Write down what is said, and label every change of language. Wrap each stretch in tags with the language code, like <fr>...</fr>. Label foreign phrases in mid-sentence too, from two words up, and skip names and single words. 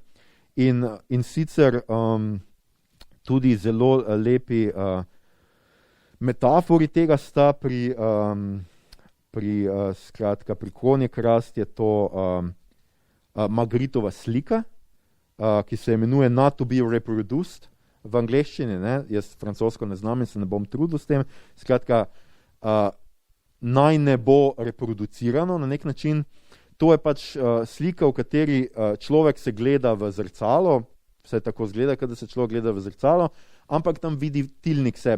<sl>In sicer tudi zelo lepi metafori tega sta pri Konjekrast je to Magritova slika, ki se imenuje</sl> <en>Not to be reproduced</en> <sl>v angleščini, ne. Jaz francosko ne znam in se ne bom trudil s tem. Skratka, naj ne bo reproducirano na nek način. To je pač slika, v kateri človek se gleda v zrcalo, vse tako zgleda, kada se človek gleda v zrcalo, ampak tam vidi tilnik sebe.</sl>